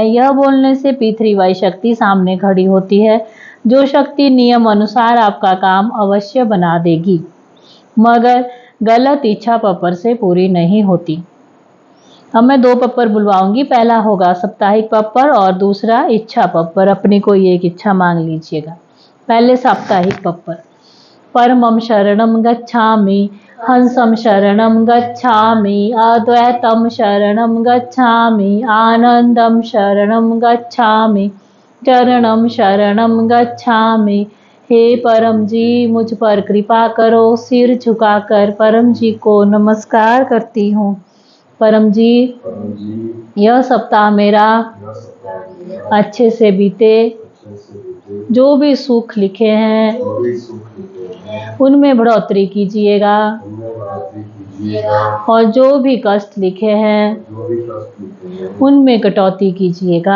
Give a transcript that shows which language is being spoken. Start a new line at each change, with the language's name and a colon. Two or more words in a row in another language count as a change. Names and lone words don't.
Hindi: यह बोलने से P3Y शक्ति सामने खड़ी होती है, जो शक्ति नियम अनुसार आपका काम अवश्य बना देगी। मगर गलत इच्छा पप्पर से पूरी नहीं होती। अब मैं 2 पप्पर बुलवाऊंगी। पहला होगा साप्ताहिक पप्पर और दूसरा इच्छा पप्पर। अपनी कोई एक इच्छा मांग लीजिएगा। पहले साप्ताहिक पप्पर।
Pali: परमं शरणं गच्छामि, हंसं शरणं गच्छामि, अद्वैतं शरणं गच्छामि, आनंदं शरणं गच्छामि, चरणं शरणं गच्छामि।
Hindi: हे परम जी मुझ पर कृपा करो। सिर झुकाकर परम जी को नमस्कार करती हूँ। परम जी यह सप्ताह मेरा अच्छे से बीते। जो भी सुख लिखे हैं उनमें बढ़ोतरी कीजिएगा और जो भी कष्ट लिखे हैं उनमें कटौती कीजिएगा।